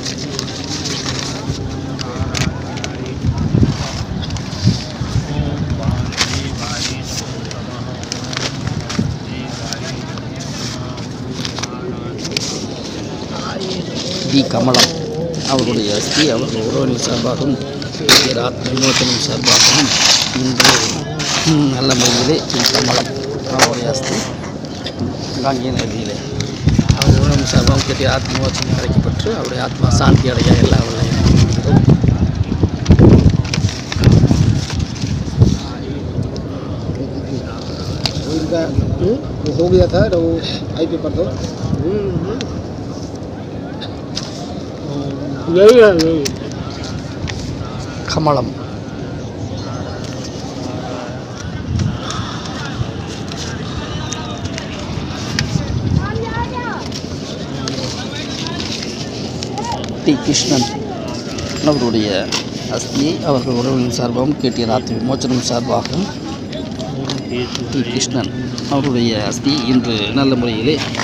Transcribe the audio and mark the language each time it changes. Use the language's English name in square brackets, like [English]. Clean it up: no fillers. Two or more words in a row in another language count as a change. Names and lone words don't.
[Tamil] டி கமலம் அவர்களுடைய அஸ்தி அவர்கள் உறவினர் சார்பாகவும் ஆத்ம விமோச்சனம் சார்பாகவும் இன்று நல்ல முறையிலே டி கமலம் அவருடைய அஸ்தி கங்கை நதியிலே அவர் உறவினர் சார்பாகவும் கேட்டு ஆத்ம விமோச்சனம் கிடைக்கப்பட்டு அவருடைய ஆத்மா சாந்தி அடைய எல்லா வல்ல [Hindi] हो गया था तो आई पेपर तो यही है यही [Tamil] கமலம் டி கிருஷ்ணன் அவருடைய அஸ்தியை அவர்கள் உறவினர் சார்பாகவும் கேடிஆர் ஆத்ம விமோச்சனம் சார்பாகவும் டி கிருஷ்ணன் அவருடைய அஸ்தி இன்று நல்ல முறையிலே